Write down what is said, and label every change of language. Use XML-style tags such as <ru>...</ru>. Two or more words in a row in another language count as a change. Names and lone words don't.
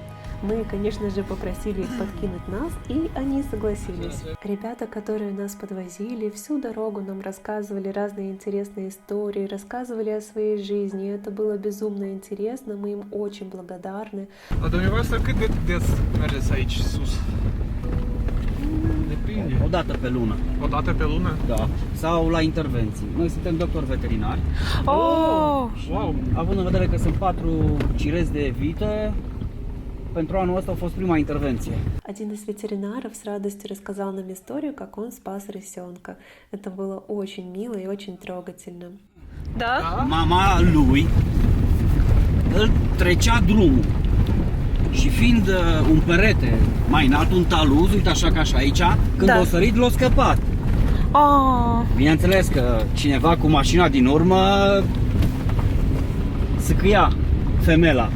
<ru>Мы, конечно же, попросили их подкинуть нас, и они согласились. Ребята, которые нас подвозили, всю дорогу нам raссказывали разные интересные истории, рассказывали о своей жизни. Это было безумно интересно, мы им очень благодарны.</ru> <ro>А dumneavoastră cât des mergeți aici sus? Depinde. O dată pe lună, O dată pe lună? da, sau la intervenții. Noi suntem doctori veterinari. О, Wow! Având în vedere că sunt 4 cirezi de vită, pentru anul ăsta a fost prima intervenție.</ro> <ru>Один из ветеринаров с радостью рассказал нам историю, как он спас рысенка. Это было очень mило и очень трогательно. да?</ru> <ro>Mama lui îl trecea drumul și fiind un perete mai înalt, un taluz, uite așa ca și aici, când Da. a sărit, l-a scăpat. О, Bineînțeles că cineva cu mașina din urmă săcăia femela</ro>